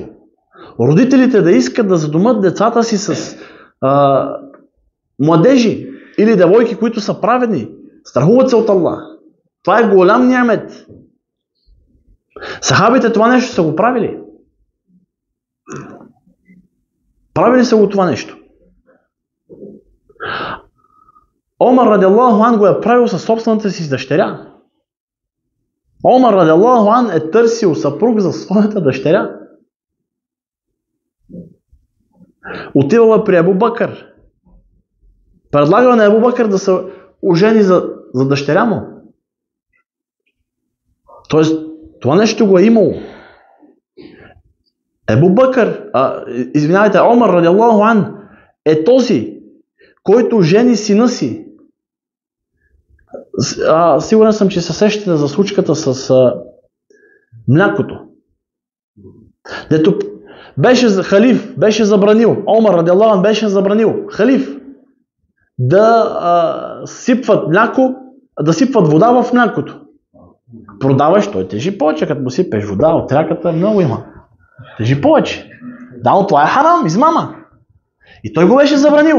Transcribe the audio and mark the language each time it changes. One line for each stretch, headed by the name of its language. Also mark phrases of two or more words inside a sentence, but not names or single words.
Bulgarian: Родителите да искат да задумат децата си с младежи или девойки, които са праведни, страхуват се от Аллах. Това е голям нямет. Сахабите това нещо са го правили. Правили са го това нещо. Омар
Arabic: رضي الله عنه
Bulgarian: го е правил със собствената си дъщеря. Омар
Arabic: رضي الله عنه
Bulgarian: е търсил съпруг за своята дъщеря. Отивал е при Абу Бакър. Предлагал на Абу Бакър да се ожени за дъщеря му. Тоест, това нещо го е имало. Абу Бакър, Омар
Arabic: رضي الله عنه
Bulgarian: е този, който жени сина си. Сигурен съм, че се сещате за случката с млякото. Дето беше халиф, беше забранил, Омар
Arabic: رضي الله عنه
Bulgarian: беше забранил, халиф, да сипват мляко, да сипват вода в млякото. Продаваш, той тежи повече, като му сипеш вода от ряката, много има. Тежи повече. Да, но това е харам, измама. И той го беше забранил.